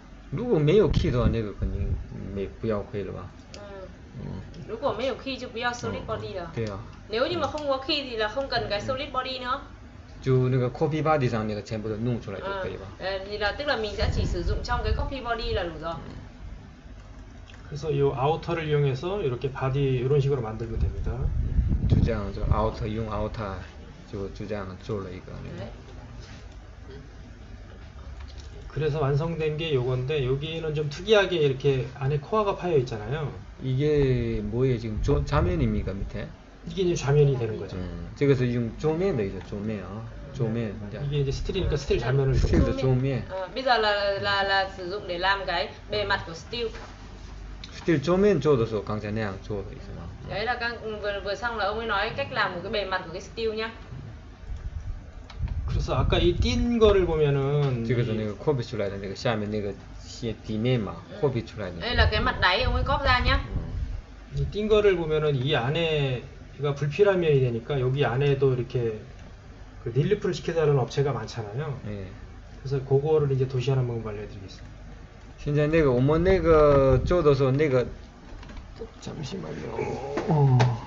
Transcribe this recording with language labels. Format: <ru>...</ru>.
<zh>如果没有 key 的话，那个肯定不要会了吧？如果没有 key 就不要 solid body 了。对啊。</zh> <vi>nếu như mà không có key thì là không cần cái solid body nữa.</vi> <zh>就那个 copy body 上那个全部都弄出来就可以吧？</zh> <vi>thì là tức là mình sẽ chỉ sử dụng trong cái copy body là đủ rồi.</vi> <ko>그래서 이 아우터를 이용해서 이렇게 바디 이런 식으로 만들면 됩니다.</ko> <zh>就这样就 outer 用 outer 就这样做了一个。</zh> <ko>그래서 완성된 게 요건데 여기는 좀 특이하게 이렇게 안에 코어가 파여 있잖아요. 이게 뭐예요 지금 좌면입니까 밑에? 이게 이제 좌면이 되는 거죠.</ko> <zh>这个是用桌面的意思，桌面啊，桌面。</zh> <ko>이게 이제 스틸이니까 스틸 좌면을</ko> <zh>스틸的桌面。</zh> <vi>bây giờ là sử dụng để làm cái bề mặt của steel.</vi> <ko>스틸 조면 줘도 강자 내양 줘도 있어.</ko> <vi>Đấy là vừa xong là ông ấy nói cách làm của cái bề mặt của cái steel nhá.</vi> <ko>그래서 아까 이 띈 거를 보면은</ko> <zh>这个是那个扩比出来的那个下面那个些底面嘛，扩比出来的。</zh> <vi>Đây là cái mặt đáy ông ấy cóp ra nhá.</vi> <ko>이 띈 거를 보면은 이 안에가 불필요한 면이 되니까 여기 안에도 이렇게 그 릴리프를 시켜서 하는 업체가 많잖아요. 예. 그래서 그거를 이제 도시 하나 한번 알려드리겠습니다.</ko> <zh>现在那个我们那个做的时候，那个</zh> <ko>잠시만요.</ko>